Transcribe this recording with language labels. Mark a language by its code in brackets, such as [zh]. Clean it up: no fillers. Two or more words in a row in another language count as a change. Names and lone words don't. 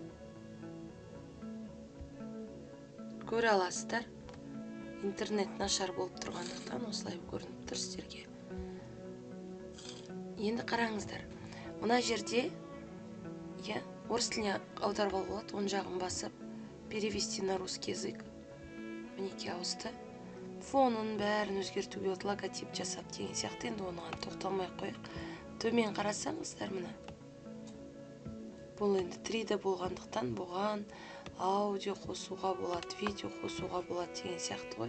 [kk] Көре аласыздар. Интернет нашар болып тұрғандықтан осылай көрініп тұр сіздерге. Енді қараңыздар. Мына жерде орыс тіліне аударуға болады. Оң жағын басып, [ru] перевести на русский язык. [kk] Мінекей ауысты. Фонын бәрін өзгертуге болады, логотип жасап деген сияқты. Енді оныған тоқталмай қойық. Төмен қарасаңыздар мына. Бұл енді 3D болғандықтан бұған аудио қосуға болады, видео қосуға болады деген сияқты ғой.